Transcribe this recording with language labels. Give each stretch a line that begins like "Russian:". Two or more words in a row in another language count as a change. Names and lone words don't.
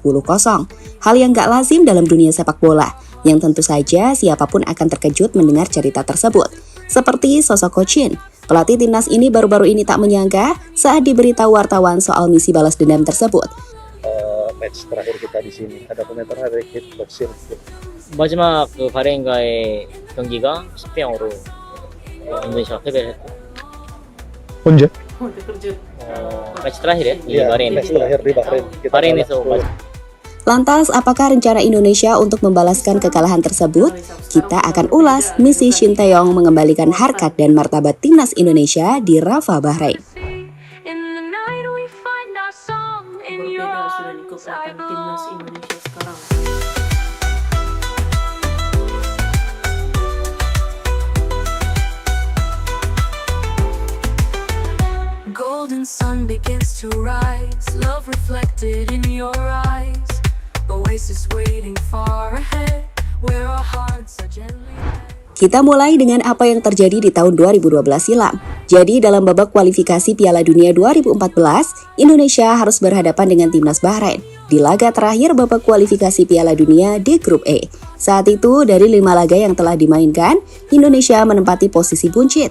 Indonesian: Hal yang gak lazim dalam dunia sepak bola, yang tentu saja siapapun akan terkejut mendengar cerita tersebut. Seperti sosok Coach Shin, pelatih timnas ini baru-baru ini tak menyangka saat diberitahu wartawan soal misi balas dendam tersebut. Match terakhir kita di sini, ada komentar dari Coach Shin.
Korean: 마지막 그 바레인과의 경기가 10대0으로 인도네시아가 패배를 했고. 언제?
Indonesian: 매치 terakhir ya di Bahrain. Match terakhir di Bahrain.
Korean: Bahrain에서
Indonesian: Lantas, apakah rencana Indonesia untuk membalaskan kekalahan tersebut? Kita akan ulas misi Shin Tae-yong mengembalikan harkat dan martabat timnas Indonesia di Rafah, Bahrain. Berbeda sudah nih kekuatan timnas Indonesia sekarang.
English: Golden sun begins to rise, love reflected in your eyes. Oasis waiting far ahead, where our hearts are gently led.
Indonesian: Kita mulai dengan apa yang terjadi di tahun 2012 silam. Jadi dalam babak kualifikasi Piala Dunia 2014, Indonesia harus berhadapan dengan timnas Bahrain di laga terakhir babak kualifikasi Piala Dunia di grup E. Saat itu dari 5 laga yang telah dimainkan, Indonesia menempati posisi buncit.